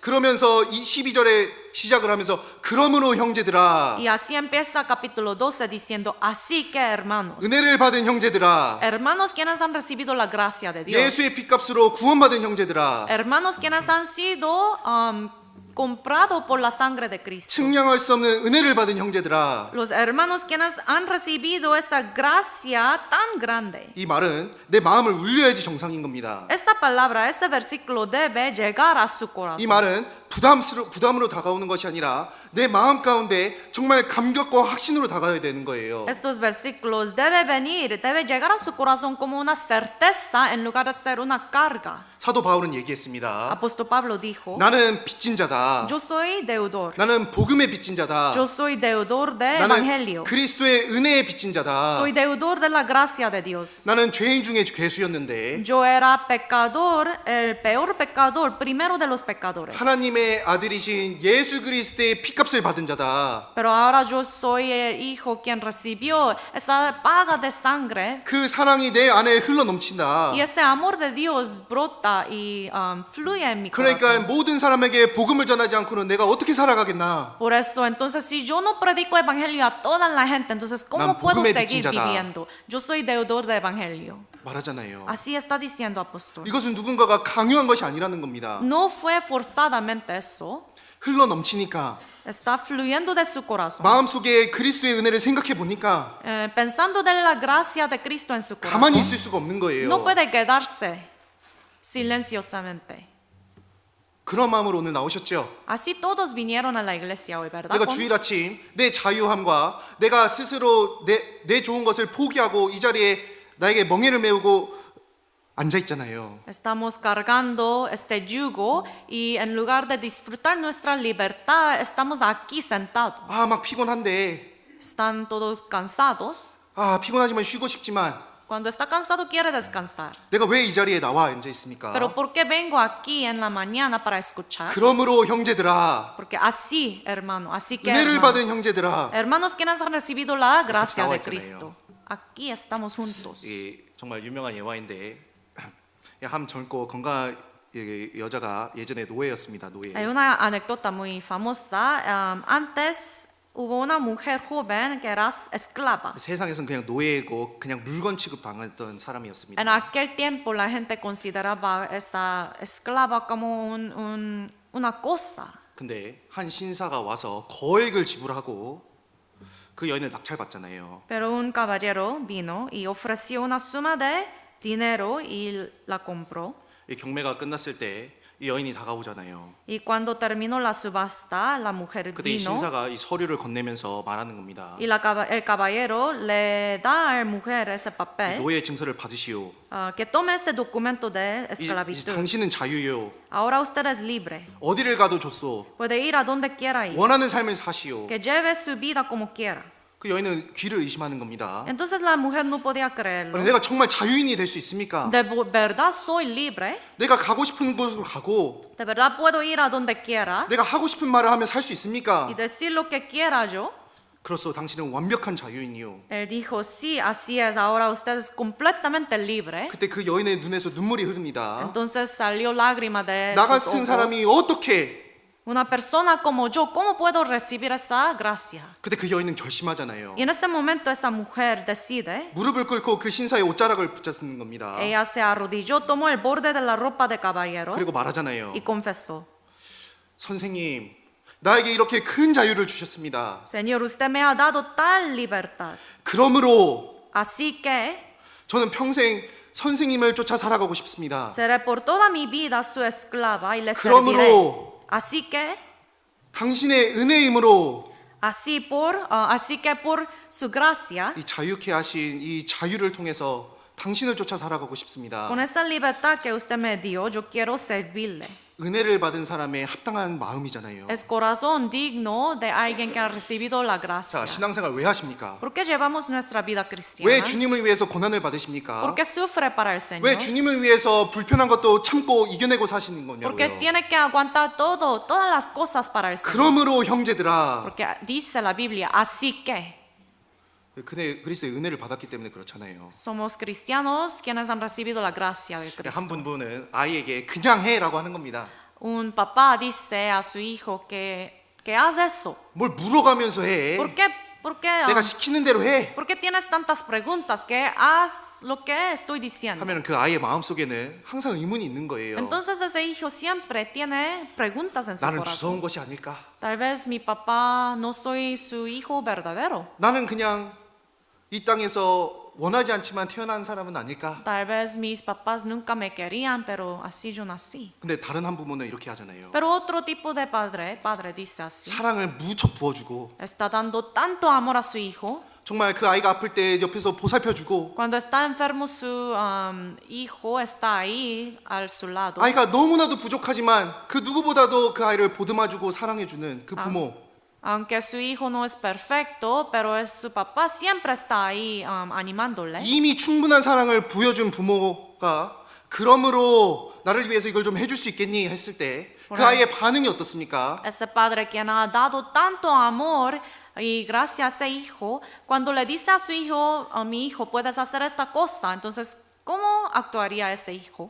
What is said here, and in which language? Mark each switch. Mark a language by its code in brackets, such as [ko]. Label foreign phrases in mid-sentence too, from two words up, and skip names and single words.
[ko] 그러면서 이 12절에 시작을 하면서 그러므로 형제들아 [es] Y así empieza capítulo 12 diciendo, así que hermanos, [ko] 은혜를 받은 형제들아 [es] hermanos quienes han recibido la gracia de Dios, [ko] 예수의 핏값으로 구원받은 형제들아 [es] hermanos quienes han sido comprados por la sangre de Cristo, [ko] 측량할 수 없는 은혜를 받은 형제들아 [es] los hermanos quienes han recibido esa gracia tan grande. [ko] 이 말은 내 마음을 울려야지 정상인 겁니다. [es] Esa palabra, ese versículo debe llegar a su [ko] 이 [es] corazón. [ko] 말은 부담으로 다가오는 것이 아니라 내 마음 가운데 정말 감격과 확신으로 다가와야 되는 거예요. [es] Estos versículos debe llegar a su corazón como una certeza en lugar de ser una carga. [ko] 사도 바울은 얘기했습니다. [es] Apóstol Pablo dijo, [ko] 나는 빚진 자다. [es] yo soy deudor. [ko] 나는 복음의 빚진 자다. [es] Yo soy deudor de [ko] 나는 [es] evangelio. [ko] 그리스도의 은혜의 빚진 자다. [es] Soy deudor de la gracia de Dios. [ko] 나는 죄인 중에 괴수였는데 [es] Yo era pecador, el peor pecador, primero de los pecadores. [ko] 하나님의 아들이신 예수 그리스도의 피값을 받은 자다. [es] Pero ahora yo soy el hijo quien recibió esa paga de sangre. [ko] 그 사랑이 내 안에 흘러 넘친다. [es] Y ese amor de Dios brota y fluye en mi [ko] 그러니까 [es] corazón. [ko] 모든 사람에게 복음을 전하지 않고는 내가 어떻게 살아가겠나? [es] Por eso, entonces, si yo no predico evangelio a toda la gente, entonces, ¿cómo [ko] 난 [es] puedo [ko] 복음의 [es] seguir [ko] 빚진 자다. [es] viviendo? Yo soy deudor de evangelio. [ko] 말하잖아요. [es] Así está diciendo apóstol. [ko] 이것은 누군가가 강요한 것이 아니라는 겁니다. [es] No fue forzadamente eso. [ko] 흘러 넘치니까 [es] Está fluyendo de su corazón. [ko] 마음속에 그리스도의 은혜를 생각해 보니까 [es] Pensando de la gracia de Cristo en su [ko] 가만히 [es] corazón. [ko] 있을 수가 없는 거예요. [es] No puede quedarse silenciosamente. [ko] 그런 마음으로 오늘 나오셨죠? [es] Así todos vinieron a la iglesia hoy, ¿verdad? [ko] 내가 [es] Con- [ko] 주일 아침 내 자유함과 내가 스스로 내 좋은 것을 포기하고 이 자리에 나에게 멍해를 메우고 앉아 있잖아요. [es] Estamos cargando este yugo y en lugar de disfrutar nuestra libertad, estamos aquí sentados. [ko] 아, 막 피곤한데. [es] Están todos cansados. [ko] 아, 피곤하지만 쉬고 싶지만 [es] Cuando está cansado quiere descansar. [ko] 내가 왜 이 자리에 나와 앉아 있습니까? [es] Pero ¿por qué vengo aquí en la mañana para escuchar? [ko] 그러므로 형제들아, [es] Porque así, hermano, así que [ko] 은혜를 받은 [es] hermanos, [ko] 형제들아. [es] hermanos quienes han recibido la gracia [ko] 나와 [es] de [ko] 있잖아요. [es] Cristo. Aquí estamos juntos. [ko] 이 정말 유명한 예화인데 한 젊고 건강한 여자가 예전에 노예였습니다. 노예. [es] Hay una anécdota muy famosa. Antes hubo una mujer joven que era esclava. [ko] 세상에서는 그냥 노예고 그냥 물건 취급 당했던 사람이었습니다. [es] En aquel tiempo la gente consideraba esa esclava como una cosa. [ko] 근데 한 신사가 와서 거액을 지불하고 그 여인을 낙찰받잖아요. [es] Pero un caballero vino y ofreció una suma de dinero y la compró. [ko] 이 경매가 끝났을 때 이 여인이 다가오잖아요. [es] Y cuando terminó la subasta, la mujer [ko] 그때 이 [es] vino [ko] 신사가 이 서류를 건네면서 말하는 겁니다. [es] y el caballero le da a la mujer ese papel [ko] 노예 증서를 받으시오. [es] que tome este documento de [ko] 이제 [es] esclavitud. [ko] 당신은 자유요. [es] Ahora usted es libre. [ko] 어디를 가도 좋소. [es] Puede ir a donde quiera ir. [ko] 원하는 삶을 사시오. [es] Que lleve su vida como quiera. [ko] 그 여인은 귀를 의심하는 겁니다. [es] Entonces la mujer no podía creerlo. [ko] 아니, 내가 정말 자유인이 될 수 있습니까? [es] ¿De verdad soy libre? [ko] 내가 가고 싶은 곳으로 가고 [es] ¿De verdad puedo ir a donde quiera [ko] 내가 하고 싶은 말을 하면 살 수 있습니까? [es] y decir lo que quiera yo? [ko] 그렇소, 당신은 완벽한 자유인이요. [es] Él dijo, sí, así es, ahora usted es completamente libre. [ko] 그때 그 여인의 눈에서 눈물이 흐릅니다. [es] Entonces salió lágrima de [ko] 나 [es] sus [ko] 같은 [es] ojos. [ko] 사람이 어떻게 [es] Una persona como yo, ¿cómo puedo recibir esa gracia? [ko] 그때 그 여인은 결심하잖아요. [es] Y en ese momento esa mujer decide, [ko] 무릎을 꿇고 그 신사의 옷자락을 붙잡는 겁니다. [es] ella se arrodilló, tomó el borde de la ropa de caballero [ko] 그리고 말하잖아요. [es] y confesó, [ko] 선생님, 나에게 이렇게 큰 자유를 주셨습니다. [es] Señor, usted me ha dado tal libertad. [ko] 그러므로 [es] Así que [ko] 저는 평생 선생님을 쫓아 살아가고 싶습니다. [es] seré por toda mi vida su esclava y le [ko] 그러므로 [es] serviré. Así que [ko] 당신의 은혜의 힘으로 [es] así que por su gracia, [ko] 이 자유케 하신 이 자유를 통해서 당신을 쫓아 살아가고 싶습니다. [es] con esa libertad que usted me dio, yo quiero servirle. [ko] 은혜를 받은 사람의 합당한 마음이잖아요. [es] Es corazón digno de alguien que ha recibido la gracia. [ko] 자, 신앙생활 왜 하십니까? [es] ¿Por qué llevamos nuestra vida cristiana? [ko] 왜 주님을 위해서 고난을 [es] ¿Por [ko] 받으십니까? [es] qué sufre para el Señor? [ko] 왜 주님을 위해서 불편한 것도 참고 이겨내고 사시는 [es] ¿Por qué [ko] 거냐고요. [es] tiene que aguantar todo, todas las cosas para el Señor? [ko] 그러므로 형제들아, [es] Porque dice la Biblia, así que [ko] 그리스도의 은혜를 받았기 때문에 그렇잖아요. [es] somos cristianos quienes han recibido la gracia de [ko] 한 [es] Cristo. [ko] 분은 아이에게 그냥 해라고 하는 겁니다. [es] Un papá dice a su hijo que haz eso. [ko] 뭘 물어가면서 해. [es] ¿Por qué, [ko] 내가 시키는 대로 해. [es] ¿por qué tienes tantas preguntas? Que haz lo que estoy diciendo. [ko] 하면 그 아이의 마음속에는 항상 의문이 있는 거예요. [es] Entonces ese hijo siempre tiene preguntas en su [ko] 나는 [es] corazón. [ko] 주워온 것이 아닐까? [es] Tal vez mi papá no soy su hijo verdadero. [ko] 나는 그냥 이 땅에서 원하지 않지만 태어난 사람은 아닐까? [es] Tal vez mis papás nunca me querían, pero así yo nací. [ko] 근데 다른 한 부모는 이렇게 하잖아요. [es] Pero otro tipo de padre dice así. [ko] 사랑을 무척 부어주고 [es] Está dando tanto amor a su hijo. [ko] 정말 그 아이가 아플 때 옆에서 보살펴주고 [es] Cuando está enfermo su hijo está ahí a su lado. [ko] 아이가 너무나도 부족하지만 그 누구보다도 그 아이를 보듬어주고 사랑해주는 그 부모. [es] Aunque su hijo no es perfecto, pero su papá siempre está ahí animándole. [ko] 이미 충분한 사랑을 부여준 부모가 그러므로 나를 위해서 이걸 좀 해줄 수 있겠니 했을 때 그 아이의 반응이 어떻습니까? [es] Ese padre quien ha dado tanto amor y gracia a ese hijo, cuando le dice a su hijo, mi hijo, puedes hacer esta cosa, entonces, ¿cómo actuaría ese hijo?